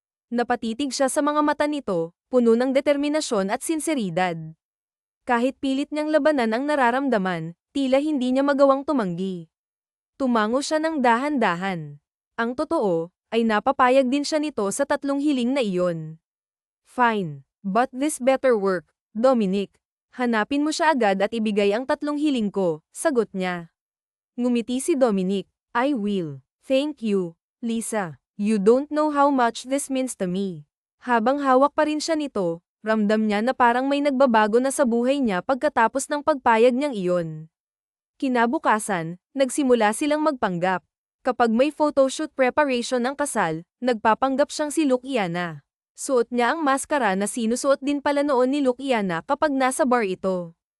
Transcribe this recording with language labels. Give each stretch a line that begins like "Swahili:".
Filipino: Napatitig siya sa mga mata nito, puno ng determinasyon at sinseridad. Kahit pilit niyang labanan ang nararamdaman, tila hindi niya magawang tumanggi. Tumango siya ng dahan-dahan. Ang totoo, ay napapayag din siya nito sa tatlong hiling na iyon.
English: Fine. But this better work, Dominic.
Filipino: Hanapin mo siya agad at ibigay ang tatlong hiling ko, sagot niya. Ngumiti si Dominic.
English: I will. Thank you, Lisa. You don't know how much this means to me.
Filipino: Habang hawak pa rin siya nito, ramdam niya na parang may nagbabago na sa buhay niya pagkatapos ng pagpayag niyang iyon. Kinabukasan, nagsimula silang magpanggap. Kapag may photoshoot preparation ng kasal, nagpapanggap siyang si Luciana. Suot niya ang maskara na sinusuot din pala noon ni Luciana kapag nasa bar ito.